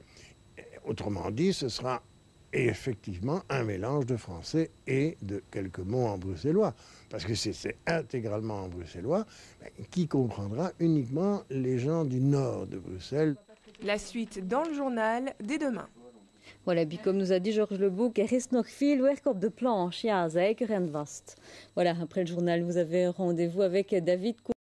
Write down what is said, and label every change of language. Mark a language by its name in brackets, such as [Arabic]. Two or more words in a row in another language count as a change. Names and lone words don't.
[French] Autrement dit, ce sera effectivement un mélange de français et de quelques mots en bruxellois. Parce que si c'est intégralement en bruxellois, qui comprendra uniquement les gens du nord de Bruxelles. La suite dans le journal dès demain. Voilà, puis comme nous a dit Georges Lebouc, [Dutch] er is nog veel werk op de planche. Ja, zeker en vast. [French] Voilà, après le journal, vous avez rendez-vous avec David